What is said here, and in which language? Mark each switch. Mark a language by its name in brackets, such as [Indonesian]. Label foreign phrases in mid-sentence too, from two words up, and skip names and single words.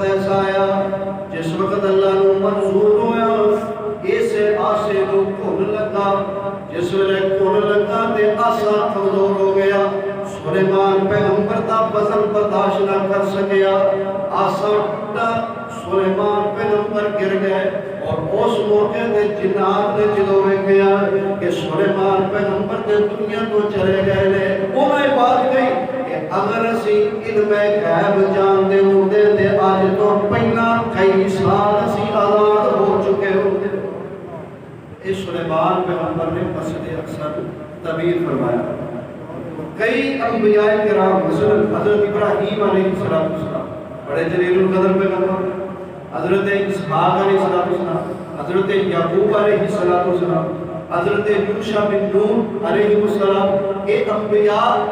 [Punjabi] ایسا آیا جس وقت اللہ نو منظور ہویا اسے آسے نو کھن لگا جس ویلے کھن لگا تے آسا کمزور ہو گیا سلیمان پیغمبر دا وزن برداشت نہ کر سکیا آسا ٹوٹا سلیمان پیغمبر گر گئے اور اس موقع دے جنات نے جدو ویکھیا کہ سلیمان پیغمبر دے دنیا تو چلے گئے نے انہیں بات گئی کہ اگر اسی علم غیب جانتے ہوندے تے اج تو پہلا کئی سال اسی آزاد ہو چکے ہوندے [Urdu] اس سلیمان پیغمبر نے مسجد اقصی تعمیر فرمایا کئی انبیاء کرام مثلا حضرت ابراہیم [Arabic] علیہ السلام [Urdu] بڑے جلیل القدر پیغمبر حضرت اسحاق [Arabic] علیہ السلام [Urdu] حضرت یعقوب [Arabic] علیہ السلام [Urdu] حضرت یوشع بن نون [Arabic] علیہ السلام [Urdu] یہ انبیاء